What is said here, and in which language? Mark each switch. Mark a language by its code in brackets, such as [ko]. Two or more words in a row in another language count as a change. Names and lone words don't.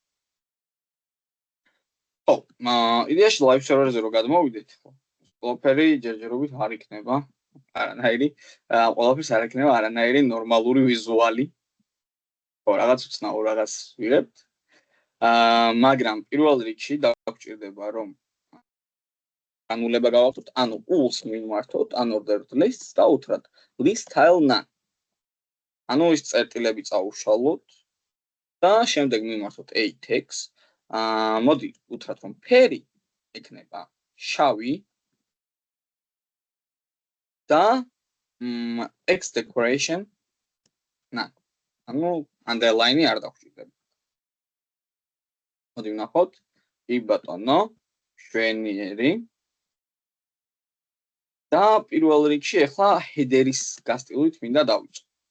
[ka] ხო, იდეაში [en] live server- [ka] ზე რო გადმოვიდეთ, ყველაფერი ჯერჯერობით არ იქნება, არანაირი, ყველაფერს არ იქნება არანაირი ნორმალური ვიზუალი. ხო, რაღაც უცნაურ რაღაც ვიღებთ. მაგრამ პირველ რიგში დაგვჭირდება რომ განულება გავაკეთოთ, ანუ ულს მიმართოთ, ან [en] ordered lists [ka] და უთხრათ [en] list style none. [ka] ანუ ის წერტილები წაუშალოთ და შემდეგ მიმართოთ [en] a tags. [ka] მოდი უთხრათ რომ ფერი იქნება შავი და [en] text decoration [ka] ანუ underline-ი არ დაგვჭირდება. მოდი ვნახოთ. კი ბატონო, შვენიერი. და პირველ რიგში ახლა header-ის გასტილვით მინდა დავიწყო.